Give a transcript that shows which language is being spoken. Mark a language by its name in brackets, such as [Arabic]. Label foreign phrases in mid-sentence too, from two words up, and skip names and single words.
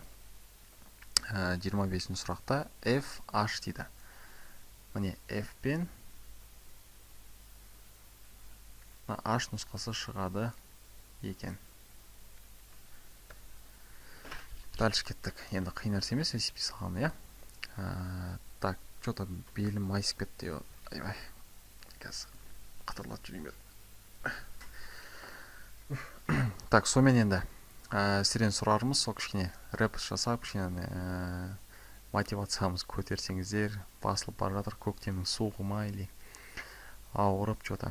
[Kazakh] 25-ші сұрақта FH дейді. Міне F пен H нұсқасы шығады екен. Дальше кеттік. Енді қиын нәрсе емес, есепке салғаны, я? [Russian] Так, что-то [Kazakh] белім майысып кетті. Айбай. Қазір қатырлат жүрейін бер. Так, сомен енді сізден сұрарымыз, сол кішкене рэп жасап, кішкене мотивациямыз көтерсеңіздер, басылып бара жатыр көктемнің суығы ма или ауырып что-то.